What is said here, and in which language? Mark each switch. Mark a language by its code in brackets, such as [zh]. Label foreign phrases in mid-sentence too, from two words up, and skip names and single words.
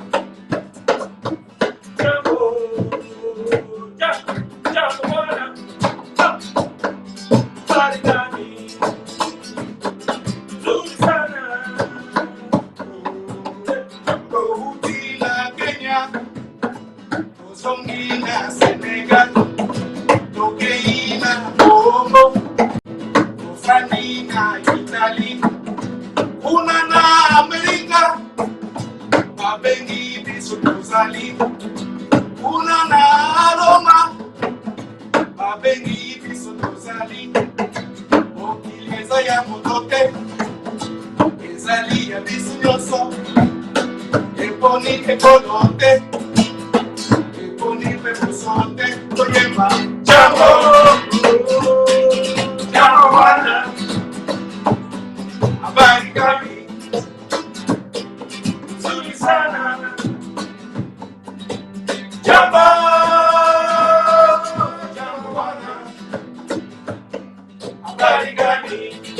[sw] Jambo, jambo bwana, habari gani? Nzuri sana. Burundi na Kenya, Mozambique na Senegal, Togo na Congo, Ufani na Italy, kuna na Amerika, [ln] mabengi biso tozali, [sw] kuna na Roma, [ln] mabengi biso tozali. Mokili eza ya moto te, ezali ya biso nyonso, eponi ekolo te, eponi mpe poso te. [sw] Toyemba jambo, jambo bwana, habari gani? Nzuri sana. Jambo, jambo bwana, habari gani?